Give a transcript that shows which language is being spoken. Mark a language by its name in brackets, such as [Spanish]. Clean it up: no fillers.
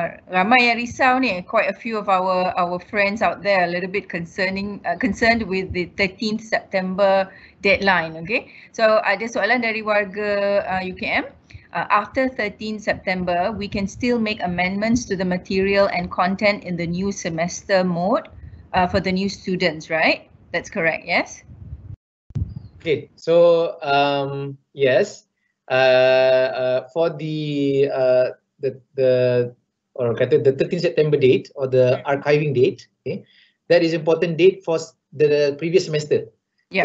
[Malay] Ramai yang risau ni, [English] quite a few of our friends out there a little bit concerned with the 13th September deadline. [Malay] Okay, so ada soalan dari warga UKM. [English] After 13 September, we can still make amendments to the material and content in the new semester mode for the new students, right? That's correct, yes? Okay, so yes, for the 13th September date or the archiving date, okay, that is important date for the previous semester. Yeah.